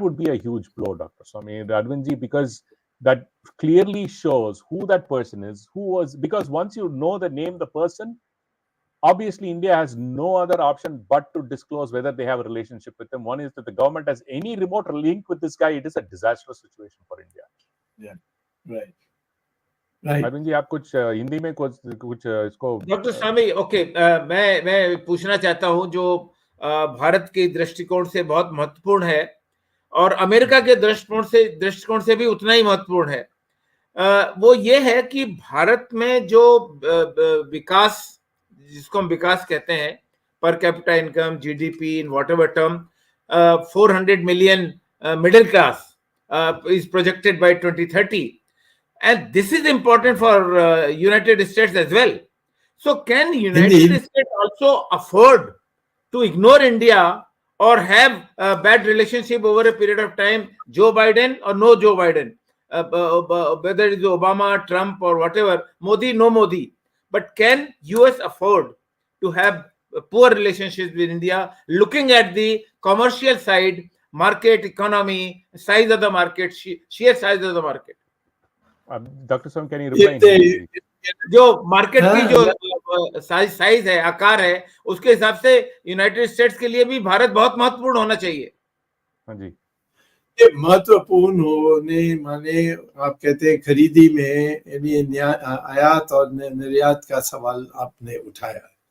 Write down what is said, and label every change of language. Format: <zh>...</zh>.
<en>Would be a huge blow, Dr. Swamy, Advanji, because that clearly shows who that person is, because once you know the name, the person, obviously India has no other option but to disclose whether they have a relationship with them. One is that the government has any remote link with this guy, it is a disastrous situation for India. Yeah, right.</en> <hi>Arvind ji, आप कुछ हिंदी में कुछ इसको doctor स्वामी, okay, मैं पूछना चाहता हूं जो भारत के दृष्टिकोण से बहुत महत्वपूर्ण है और अमेरिका के दृष्टिकोण से भी उतना ही महत्वपूर्ण है, वो ये है कि भारत में जो विकास, जिसको हम विकास कहते हैं,</hi> <en>Per capita income, GDP in whatever term, 400 million middle class is projected by 2030. And this is important for United States as well. So can United States also afford to ignore India or have a bad relationship over a period of time, Joe Biden or no Joe Biden, whether it is Obama, Trump or whatever, Modi, no Modi. But can US afford to have poor relationships with India, looking at the commercial side, market economy, size of the market, sheer size of the market? Dr. Swamy, can you reply?</en> <hi>जो market की जो size है, आकार है, उसके हिसाब से United states के लिए भी भारत बहुत महत्वपूर्ण होना चाहिए. हाँ जी, ये महत्वपूर्ण होने माने आप कहते हैं खरीदी में, यानी आयात और निर्यात का सवाल आपने उठाया.</hi>